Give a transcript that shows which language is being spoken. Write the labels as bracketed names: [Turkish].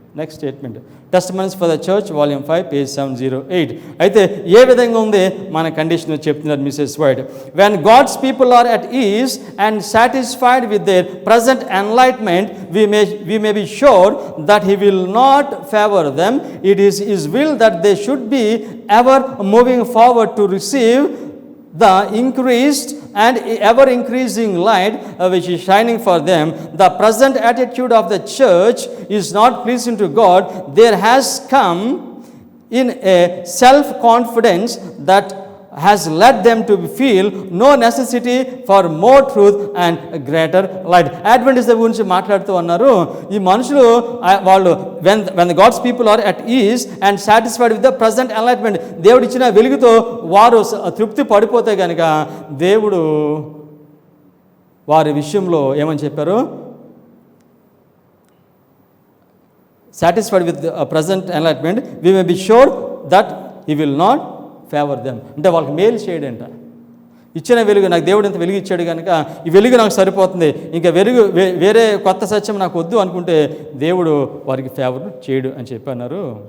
[English] Next statement, testimonies for the church volume 5 page 708. [Telugu] అయితే ఏ విధంగా ఉంది మన కండిషన్ చెప్తున్నారు Mrs white. [English] When God's people are at ease and satisfied with their present enlightenment we may be sure that he will not favor them. It is his will that they should be ever moving forward to receive the increased and ever increasing light which is shining for them. The present attitude of the church is not pleasing to God. There has come in a self-confidence that has led them to feel no necessity for more truth and greater light. [Telugu] Adventist గురించి మాట్లాడుతూ అన్నారు, ఈ మనుషులు వాళ్ళు [English] when the God's people are at ease and satisfied with the present enlightenment, [Telugu] దేవుడు ఇచ్చిన వెలుగుతో వారు తృప్తి పడిపోతే కనుక దేవుడు వారి విషయంలో ఏమని చెప్పారు, [English] satisfied with the present enlightenment, we may be sure that he will not favor them. [Telugu] అంటే వాళ్ళకి మేలు చేయడంట. ఇచ్చిన వెలుగు, నాకు దేవుడు ఇంత వెలుగు ఇచ్చాడు కనుక ఈ వెలుగు నాకు సరిపోతుంది, ఇంకా వేరే కొత్త సత్యం నాకు వద్దు అనుకుంటే దేవుడు వారికి ఫేవర్ చేయడు అని చెప్పి అన్నారు.